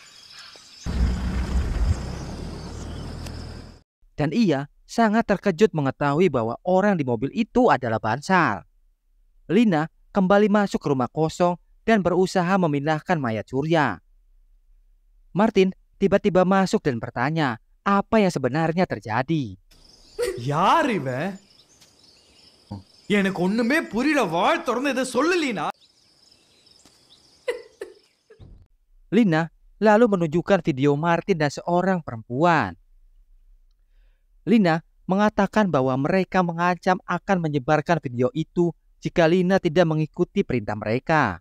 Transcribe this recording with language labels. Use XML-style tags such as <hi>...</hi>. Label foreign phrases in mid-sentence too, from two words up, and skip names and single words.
<id>Dan ia sangat terkejut mengetahui bahwa orang di mobil itu adalah Bansal. Lina kembali masuk ke rumah kosong dan berusaha memindahkan mayat Surya. Martin tiba-tiba masuk dan bertanya apa yang sebenarnya terjadi.</id> <ta>யார் இவன்? எனக்கு ஒண்ணுமே புரியல. வாய் திறந்து இதை சொல்லு லீனா.</ta> <id>Lina lalu menunjukkan video Martin dan seorang perempuan. Lina mengatakan bahwa mereka mengancam akan menyebarkan video itu jika Lina tidak mengikuti perintah mereka.</id>